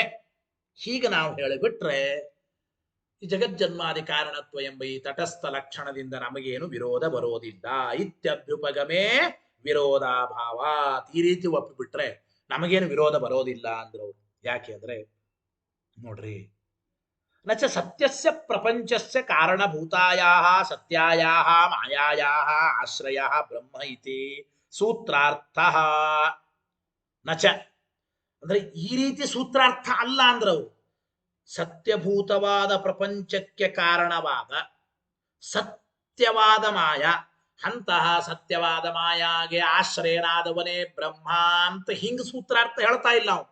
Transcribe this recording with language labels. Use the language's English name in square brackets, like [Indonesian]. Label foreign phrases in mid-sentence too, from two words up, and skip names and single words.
[Kannada] ಹೀಗೆ ನಾವು ಹೇಳಿಬಿಟ್ರೆ ಈ ಜಗಜ್ಜನ್ಮಾದಿ ಕಾರಣತ್ವ ಎಂಬ ಈ ತಟಸ್ಥ ಲಕ್ಷಣದಿಂದ ನಮಗೇನು ವಿರೋಧ ಬರೋದಿಲ್ಲ. [Sanskrit] ಇತ್ಯಭ್ಯುಪಗಮೆ ವಿರೋಧಾಭಾವ. [Kannada] ಈ ರೀತಿ ಒಪ್ಪಿಬಿಟ್ರೆ ನಮಗೇನು ವಿರೋಧ ಬರೋದಿಲ್ಲ ಅಂದ್ರು. ಯಾಕೆ ಅಂದ್ರೆ ನೋಡ್ರಿ, [Sanskrit] ನಚ ಸತ್ಯಸ್ಯ ಪ್ರಪಂಚಸ್ಯ ಕಾರಣಭೂತಾಯಾಹ ಸತ್ಯಾಯಾಹ ಮಾಯಾಯಾಹ ಆಶ್ರಯಃ ಬ್ರಹ್ಮ ಇತಿ ಸೂತ್ರಾರ್ಥ. [Kannada] ನಚ ಅಂದ್ರೆ ಈ ರೀತಿ ಸೂತ್ರಾರ್ಥ ಅಲ್ಲ ಅಂದ್ರವು. ಸತ್ಯಭೂತವಾದ ಪ್ರಪಂಚಕ್ಕೆ ಕಾರಣವಾದ ಸತ್ಯವಾದ ಮಾಯ, ಅಂತಹ ಸತ್ಯವಾದ ಮಾಯಾಗೆ ಆಶ್ರಯನಾದವನೇ ಬ್ರಹ್ಮ ಅಂತ ಹಿಂಗ ಸೂತ್ರಾರ್ಥ ಹೇಳ್ತಾ ಇಲ್ಲ ನಾವು.